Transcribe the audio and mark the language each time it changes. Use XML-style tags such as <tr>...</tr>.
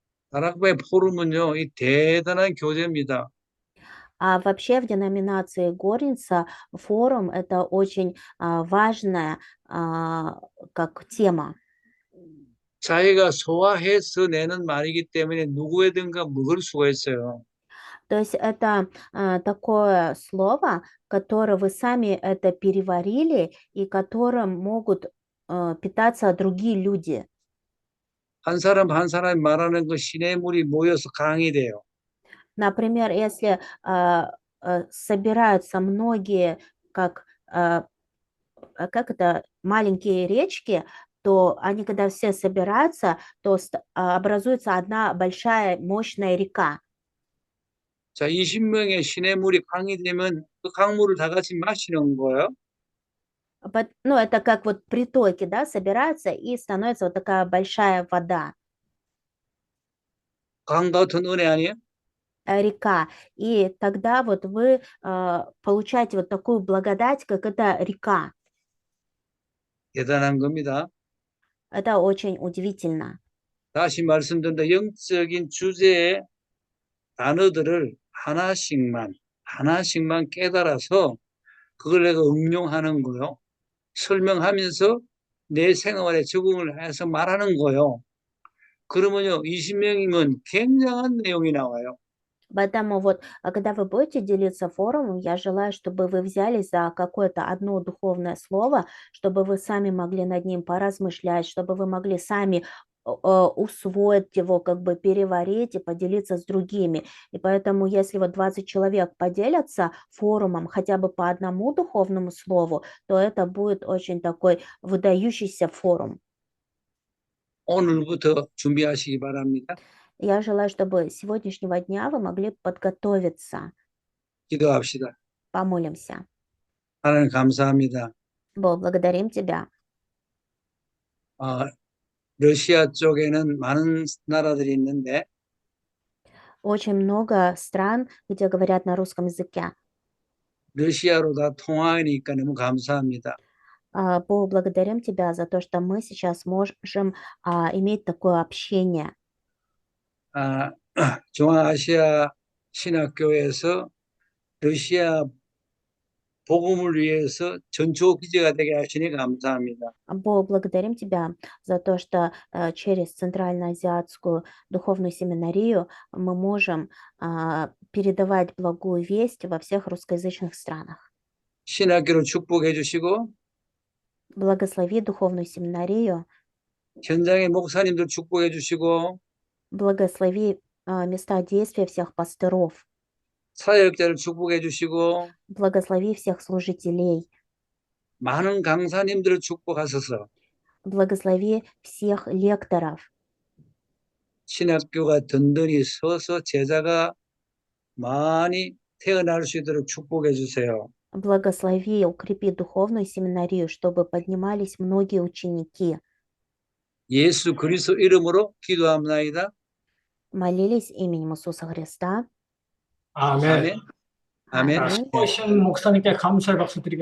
<ko>다락방의 포럼은요, 이 대단한 교제입니다.</ko> <ru>Вообще в деноминации Горница форум– это очень важная как тема.</ru> <ko>자기가 소화해서 내는 말이기 때문에 누구에든가 먹을 수가 있어요.</ko> <ru>То есть это такое слово, которое вы сами это переварили и которым могут питаться другие люди.</ru> <ko>한 사람 한 사람이 말하는 그 시냇물이 모여서 강이 돼요.</ko> <ru>Например, если собираются многие, как это, маленькие речки, то они, когда все собираются, то образуется одна большая мощная река.</ru> <ko>자, 20명의 시냇물이 강이 되면 그 강물을 다 같이 마시는 거예요.</ko> <ru>Ну, это как вот притоки, да, собираются и становится вот такая большая вода,</ru> <ko>강 같은 은혜 아니에요?</ko> <ru>река. И тогда вот вы получаете вот такую благодать, как эта река.</ru> <ko>대단한 겁니다.</ko> <ru>Это очень удивительно.</ru> <ko>다시 말씀드린다. 영적인 주제의 단어들을 하나씩만 깨달아서 그걸 내가 응용하는 거요. 설명하면서 내 생활에 적응을 해서 말하는 거요. 그러면요, 20명이면 굉장한 내용이 나와요.</ko> <ru>Поэтому вот, когда вы будете делиться форумом, я желаю, чтобы вы взялись за какое-то одно духовное слово, чтобы вы сами могли над ним поразмышлять, чтобы вы могли сами усвоить его, как бы переварить и поделиться с другими. И поэтому, если вот 20 человек поделятся форумом хотя бы по одному духовному слову, то это будет очень такой выдающийся форум.</ru> <ko>오늘부터 준비하시기 바랍니다.</ko> <ru>Я желаю, чтобы с сегодняшнего дня вы могли подготовиться.</ru> <ko>기도합시다.</ko> <ru>Помолимся.</ru> <ko>하나님 감사합니다.</ko> <ru>Бог, благодарим Тебя.</ru> <ko>러시아 쪽에는 많은 나라들이 있는데</ko> <ru>Очень много стран, где говорят на русском языке.</ru> <ko>러시아로 다 통하니까 너무 감사합니다.</ko> <ru>Бог, благодарим Тебя за то, что мы сейчас можем иметь такое общение.</ru> <ko>중앙아시아 신학교에서 러시아 복음을 위해서 전초 기제가 되게 하시니 감사합니다.</ko> <ru>Бог, благодарим Тебя за то, что через Центральноазиатскую духовную семинарию мы можем передавать благую весть во всех русскоязычных странах.</ru> <ko>신학교를 축복해 주시고</ko> <ru>Благослови духовную семинарию,</ru> <ko>현장의 목사님들 축복해 주시고</ko> <ru>Благослови места действия всех пастыров.</ru> <ko>사역자를 축복해 주시고</ko> <ru>Благослови всех служителей.</ru> <ko>많은 강사님들을 축복하소서.</ko> <ru>Благослови всех лекторов.</ru> <ko>신학교가 든든히 서서 제자가 많이 태어날 수 있도록 축복해 주세요.</ko> <ru>Благослови, укрепи духовную семинарию, чтобы поднимались многие ученики.</ru> <ko>예수 그리스도 이름으로 기도합나이다.</ko> <ru>Молились именем Иисуса Христа.</ru> <ko>아멘. 아멘. 아멘. 아멘. 수고하신 목사님께 감사의 박수 드리겠습니다.</ko>